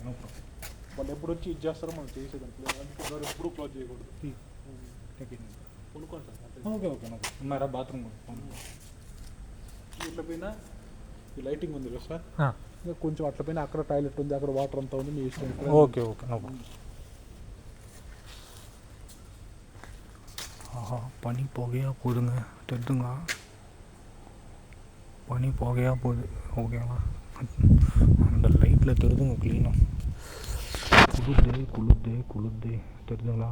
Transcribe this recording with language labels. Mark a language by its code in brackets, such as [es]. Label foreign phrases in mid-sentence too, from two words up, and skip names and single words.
[te] వాళ్ళు ఎప్పుడు వచ్చి ఇది చేస్తారో మనం చేసేదానికి, అందుకే ఎప్పుడు క్లోజ్ చేయకూడదు. కొనుక్కోండి సార్. ఓకే, బాత్రూమ్ ఇట్లా పోయినా ఈ లైటింగ్ ఉంది కదా సార్, ఇంకా కొంచెం అట్లా పోయినా అక్కడ టాయిలెట్ ఉంది, అక్కడ వాటర్ అంతా ఉంది, మీ ఇష్టం. ఓకే. [ta] பனி புகையாக போகுதுங்க, தெரிதுங்க, பனி புகையாக போகுது, ஓகேங்களா. அந்த லைட்டில் தெரிதுங்க க்ளீனாக. குளுது தெரிதுங்களா.